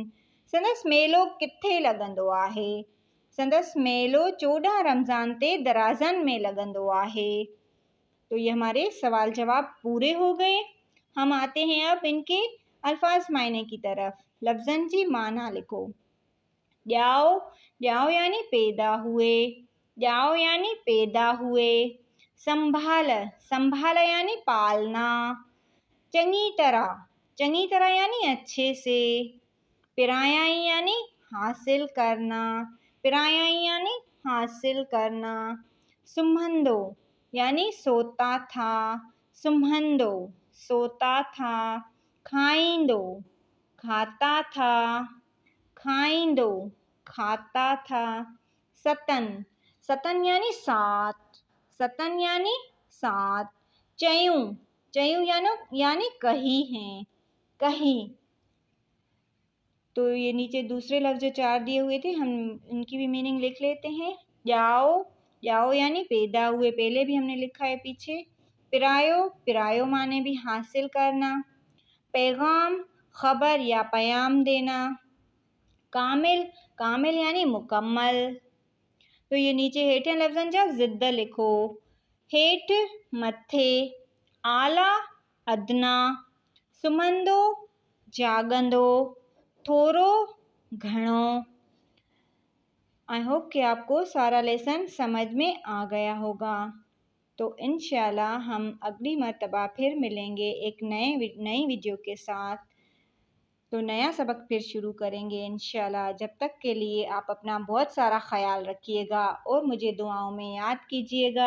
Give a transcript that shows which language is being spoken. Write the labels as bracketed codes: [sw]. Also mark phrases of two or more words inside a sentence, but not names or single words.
[sd] संदसि मेलो किथे लॻंदो आहे? संदसि मेलो 14 रमज़ान ते दराज़नि में लॻंदो आहे। [hi] तो ये हमारे सवाल जवाब पूरे हो गए। हम आते हैं अब इनके अल्फाज मायने की तरफ। [sd] लफ्ज़न जी माना लिखो। ॼाओ, ॼाओ [hi] यानी पैदा हुए। ॼाओ यानी पैदा हुए। संभाल, संभाल यानी पालना। चंगी तरह यानी अच्छे से। पिरायाई यानी हासिल करना। पिरायाई यानी हासिल करना। सुम्हंदो यानी सोता था। सुम्हंदो, सोता था। खाईंदो, खाता था। खाईंदो, खाता था। सतन यानी 7। सतन यानी 7। चयूं यानी कही हैं, कही। तो ये नीचे दूसरे लफ्ज़ जो 4 दिए हुए थे, हम इनकी भी मीनिंग लिख लेते हैं। ॼाओ यानी पैदा हुए, पहले भी हमने लिखा है पीछे। पिरायो माने भी हासिल करना। पैगाम, खबर या पैगाम देना। कामिल यानी मुकम्मल। तो ये नीचे [sd] हेठियनि लफ़्ज़नि जा ज़िद लिखो। हेठि, मथे, आला, अदना, सुम्हंदो, जाॻंदो, थोरो, घणो। [en] I hope [hi] कि आपको सारा लेसन समझ में आ गया होगा। तो इंशाल्लाह हम अगली मर्तबा फिर मिलेंगे एक नई वीडियो के साथ। तो नया सबक फिर शुरू करेंगे इंशाल्लाह। जब तक के लिए आप अपना बहुत सारा ख्याल रखिएगा और मुझे दुआओं में याद कीजिएगा।